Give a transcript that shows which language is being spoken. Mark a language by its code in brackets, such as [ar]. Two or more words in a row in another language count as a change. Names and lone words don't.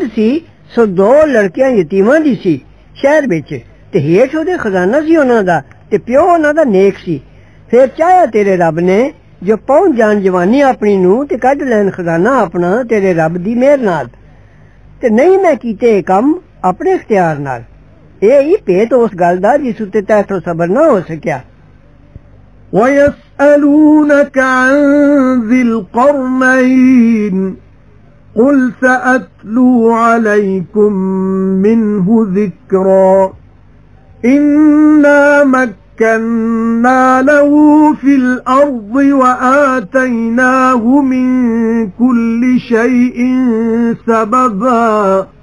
[pa] ਸੀ ਸੋ ਦੋ ਲੜਕੀਆਂ ਯਤੀਮਾਂ ਦੀ ਸੀ ਸ਼ਹਿਰ ਵਿੱਚ ਤੇ ਹੇਠ ਉਹਦੇ ਖਜ਼ਾਨਾ ਸੀ ਉਹਨਾਂ ਦਾ ਤੇ ਪਿਓ ਉਹਨਾਂ ਦਾ ਨੇਕ ਸੀ ਫਿਰ ਚਾਹਿਆ ਤੇਰੇ ਰੱਬ ਨੇ ਜੋ ਪਹੁੰਚ ਜਾਣ ਜਵਾਨੀ ਆਪਣੀ ਨੂੰ ਤੇ ਕੱਢ ਲੈਣ ਖਜ਼ਾਨਾ ਆਪਣਾ ਤੇਰੇ ਰੱਬ ਦੀ ਮਿਹਰ ਨਾਲ ਤੇ ਨਹੀਂ ਮੈਂ ਕੀਤੇ ਇਹ ਕੰਮ ਆਪਣੇ ਇਖਤਿਆਰ ਨਾਲ ਇਹ ਹੀ ਭੇਤ ਉਸ ਗੱਲ ਦਾ ਜਿਸ ਉੱਤੇ ਤੈਥੋਂ ਸਬਰ ਨਾ ਹੋ ਸਕਿਆ [ar] ويسألونك عن ذي القرنين قل سأتلو عليكم منه ذكرا إنا مكنا له في الأرض وآتيناه من كل شيء سببا